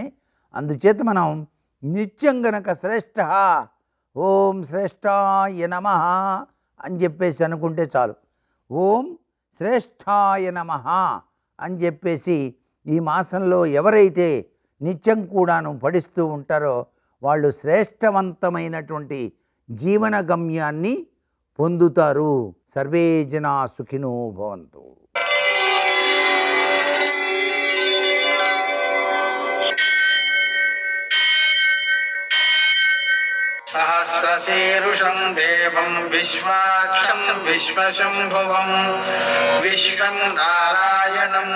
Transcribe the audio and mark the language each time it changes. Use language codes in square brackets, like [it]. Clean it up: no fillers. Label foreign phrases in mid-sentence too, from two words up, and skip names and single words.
[te] అందుచేత మనం నిత్యం గనక శ్రేష్ఠ [sa] ఓం శ్రేష్ఠాయ నమః [te] అని చెప్పేసి అనుకుంటే చాలు. [sa] ఓం శ్రేష్ఠాయ నమః [te] అని చెప్పేసి ఈ మాసంలో ఎవరైతే నిత్యం కూడాను పఠిస్తూ ఉంటారో వాళ్ళు శ్రేష్టవంతమైనటువంటి జీవన గమ్యాన్ని పొందుతారు. [sa] సర్వే జనా సుఖినో భవంతు. सहस्रशीर्षं देवं विश्वाक्षं विश्वशम्भुवं विश्वं नारायणं